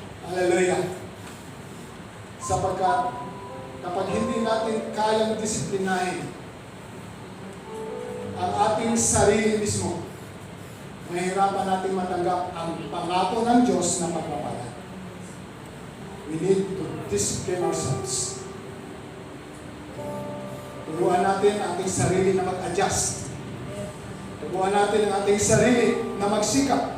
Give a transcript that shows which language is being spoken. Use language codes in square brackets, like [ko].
[tl] Hallelujah. Sapagkat kapag hindi natin kayang disiplinahin ang ating sarili mismo, mahirapan natin matanggap ang pangako ng Diyos na pagpapala. [en] We need to discipline ourselves. [tl] Turuan natin ang ating sarili na mag-adjust. Turuan natin ang ating sarili na magsikap. At turuan natin ang ating sarili na maniwala